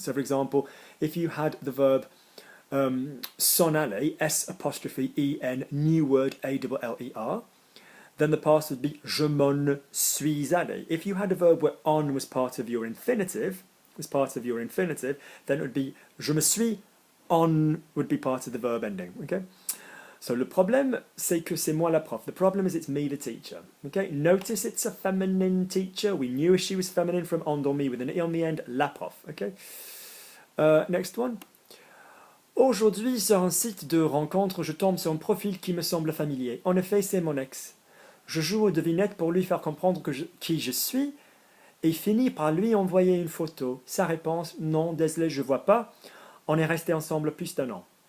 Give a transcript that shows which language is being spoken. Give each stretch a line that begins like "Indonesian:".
English: So for example, if you had the verb
French: s'en aller,
English: S apostrophe en, new word A-double-L-E-R, then the past would be
French: je m'en suis allé.
English: If you had a verb where on was part of your infinitive, then it would be
French: je me suis en
English: would be part of the verb ending. Okay.
French: So le problème, c'est que c'est moi la prof.
English: The problem is it's me the teacher. Okay. Notice it's a feminine teacher. We knew she was feminine from endormi with an e on the end.
French: La prof.
English: Okay. Next one.
French: Aujourd'hui, sur un site de rencontre, je tombe sur un profil qui me semble familier. En effet, c'est mon ex. Je joue aux devinettes pour lui faire comprendre qui je suis et finis par lui envoyer une photo. Sa réponse, non, désolé, je vois pas. On est resté ensemble plus d'1 an.